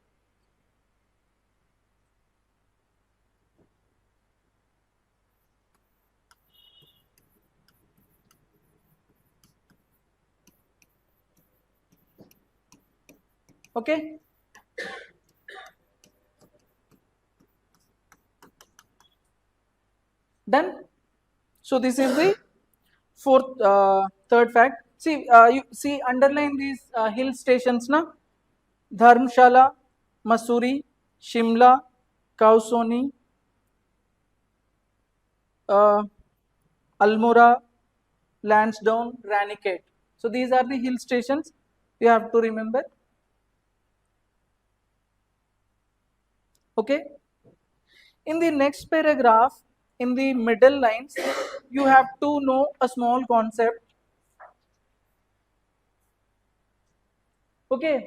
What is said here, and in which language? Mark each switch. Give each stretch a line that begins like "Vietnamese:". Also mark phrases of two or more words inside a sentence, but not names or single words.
English: Okay. Done. So this is the third fact. See, you see, underline these hill stations, na? Dharmshala, Masuri, Shimla, Kausoni, uh, Almora, Lansdowne, Ranikhet. So these are the hill stations you have to remember. Okay. In the next paragraph, in the middle lines, you have to know a small concept. Okay.